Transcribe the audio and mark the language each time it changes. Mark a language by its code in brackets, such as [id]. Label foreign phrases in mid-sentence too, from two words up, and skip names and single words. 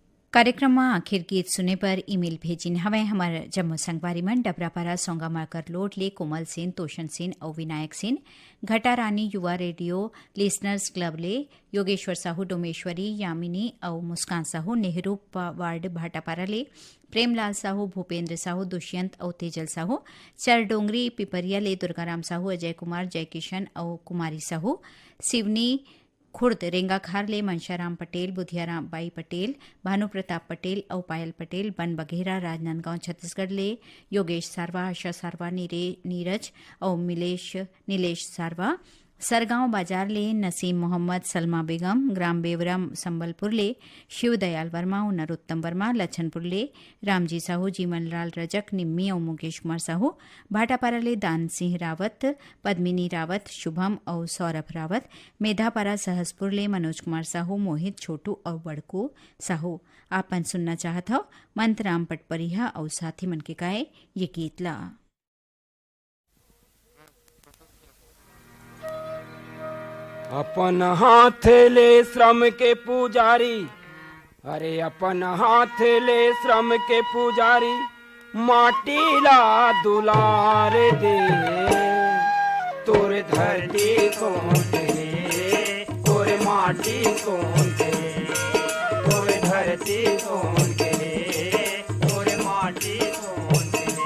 [hne] कार्यक्रम में आखिर गीत सुने पर ईमेल भेजिन हवे हमार जम्मू संगवारी मन डबरापारा सोंगा माकर लोट ले कोमल सेन, तोशन सेन और विनायक सेन, घटा रानी युवा रेडियो लिसनर्स क्लब ले योगेश्वर साहू, डोमेश्वरी, यामिनी और मुस्कान साहू, नेहरू वार्ड भाटापारा ले प्रेमलाल साहू, भूपेंद्र साहू, दुष्यंत और तेजल साहू, चरडोंगरी पिपरिया ले दुर्गाराम साहू, अजय कुमार, जयकिशन और कुमारी साहू, सिवनी खुर्द रेंगाखार ले मनशाराम पटेल, बुधियाराम बाई पटेल, भानु प्रताप पटेल और पायल पटेल, बन बघेरा राजनांदगांव छत्तीसगढ़ ले योगेश सारवा, आशा सारवा, नीरज और नीलेश सारवा, सरगांव बाजार ले नसीम मोहम्मद, सलमा बेगम, ग्राम बेवरा संबलपुर ले शिवदयाल वर्मा और नरोत्तम वर्मा, लछनपुर ले रामजी साहू, जीवनलाल रजक, निम्मी और मुकेश कुमार साहू, भाटापारा ले दान सिंह रावत, पद्मिनी रावत, शुभम और सौरभ रावत, मेधापारा सहसपुर ले मनोज कुमार साहू, मोहित, छोटू और बड़कू साहू। आपन सुनना चाहत हो मंतराम पटपरिहा और साथी मन के गाए ये गीत ला। अपन हाथ ले श्रम के पुजारी, अरे अपन हाथ ले श्रम के पुजारी, माटी ला दुलार दे, तोर धरती कौन दे, तोर माटी कौन दे, तोर धरती कौन दे, तोर माटी कौन दे।